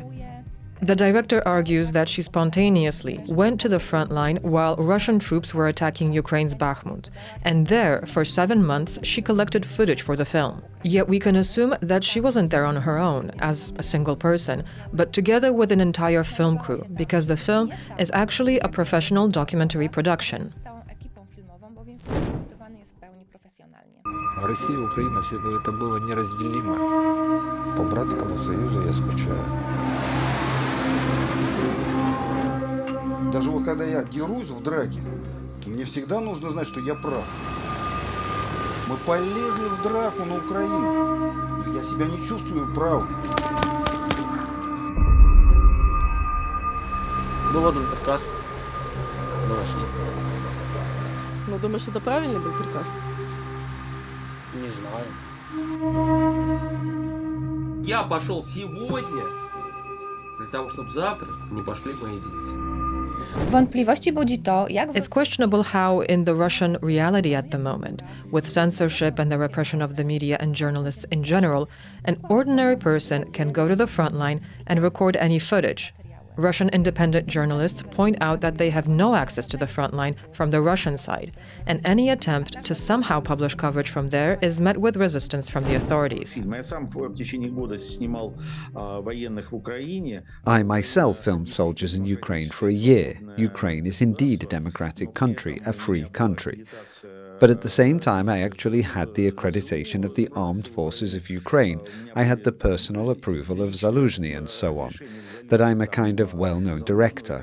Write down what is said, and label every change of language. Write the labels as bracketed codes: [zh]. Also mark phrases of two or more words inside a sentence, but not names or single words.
[en] The director argues that she spontaneously went to the front line while Russian troops were attacking Ukraine's Bakhmut, and there, for 7 months, she collected footage for the film. Yet we can assume that she wasn't there on her own, as a single person, but together with an entire film crew, because the film is actually a professional documentary production. [pl] całą ekipą filmową, bowiem film przygotowany jest w pełni profesjonalnie. [ru] Россия и Украина, все это было неразделимо. По братскому союзу я скучаю. Даже вот когда я дерусь в драке, мне всегда нужно знать, что я прав. Мы полезли в драку на Украину, но я себя не чувствую правым. Был отдан приказ. Мы вошли. Ну, думаешь, это правильный был приказ? Не знаю. Я пошел сегодня для того, чтобы завтра не пошли мои дети. [pl] Wątpliwości budzi to, jak [en] It's questionable how, in the Russian reality at the moment, with censorship and the repression of the media and journalists in general, an ordinary person can go to the front line and record any footage. Russian independent journalists point out that they have no access to the front line from the Russian side, and any attempt to somehow publish coverage from there is met with resistance from the authorities. [ru] Я сам в течение года снимал военных в Украине. [en] I myself filmed soldiers in Ukraine for a year. Ukraine is indeed a democratic country, a free country. But at the same time, I actually had the accreditation of the armed forces of Ukraine. I had the personal approval of Zaluzhny and so on, that I'm a kind of well-known director.